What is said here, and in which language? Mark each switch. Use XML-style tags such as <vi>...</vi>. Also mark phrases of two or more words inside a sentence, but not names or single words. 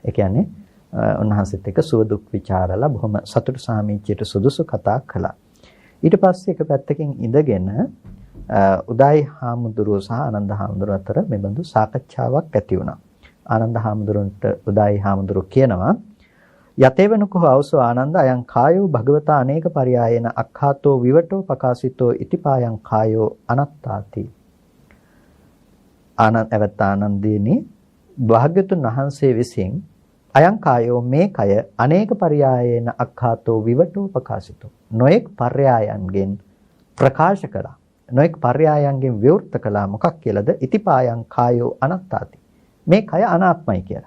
<si>ඒ කියන්නේ උන්වහන්සේත් එක්ක සුව දුක් ਵਿਚාරලා බොහොම සතුටු සාමිච්චයට සුදුසු කතා කළා. ඊට පස්සේ එක පැත්තකින් ඉඳගෙන උදායි හාමුදුරුවෝ සහ ආනන්ද හාමුදුරුවෝ අතර මෙබඳු සාකච්ඡාවක් ඇති වුණා. ආනන්ද හාමුදුරුවන්ට උදායි හාමුදුරුවෝ කියනවා</si> <pi>යතේවනුකෝ අවසෝ ආනන්ද අයං කායෝ භගවතා අනේක පරියායන අක්ඛාතෝ විවටෝ පකාසිතෝ ඉතිපායං කායෝ අනත්තාති.</pi> <si>ආනන්දේනි භාග්‍යතුන් වහන්සේ විසින්</si> <pi>අයං කායෝ</pi> <si>මේ කය</si> <pi>අනේක පරියායන අක්ඛාතෝ විවටෝ පකාසිතෝ</pi> <si>නොඑක් පර්යායන්ගෙන් ප්‍රකාශ කළා. නොඑක් පර්යායන්ගෙන් විවෘත කළා. මොකක් කියලාද?</si> <pi>ඉතිපායං කායෝ අනත්තාති.</pi> <si>මේ කය අනාත්මයි කියලා.</si>